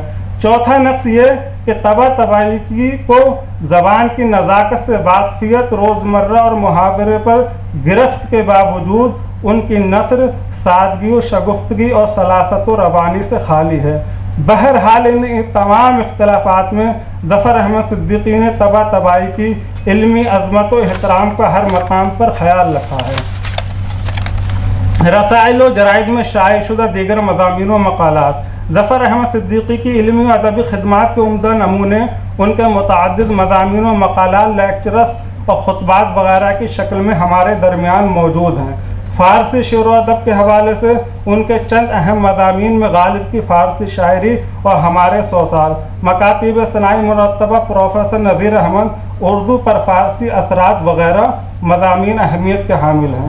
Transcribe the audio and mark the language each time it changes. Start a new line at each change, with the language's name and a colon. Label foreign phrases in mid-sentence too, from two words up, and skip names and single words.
Urdu: چوتھا نقص یہ کہ طباطبائی کو زبان کی نزاکت سے واقفیت روزمرہ اور محاورے پر گرفت کے باوجود ان کی نثر سادگی و شگفتگی اور سلاست و روانی سے خالی ہے۔ بہرحال ان تمام اختلافات میں ظفر احمد صدیقی نے طباطبائی کی علمی عظمت و احترام کا ہر مقام پر خیال رکھا ہے۔ رسائل و جرائد میں شائع شدہ دیگر مضامین و مقالات۔ ظفر احمد صدیقی کی علمی و ادبی خدمات کے عمدہ نمونے ان کے متعدد مضامین و مقالات، لیکچرز اور خطبات وغیرہ کی شکل میں ہمارے درمیان موجود ہیں۔ فارسی شعر و ادب کے حوالے سے ان کے چند اہم مضامین میں غالب کی فارسی شاعری اور ہمارے 100 سال، مکاتیب ثنائی مرتبہ پروفیسر نذیر احمد، اردو پر فارسی اثرات وغیرہ مضامین اہمیت کے حامل ہیں۔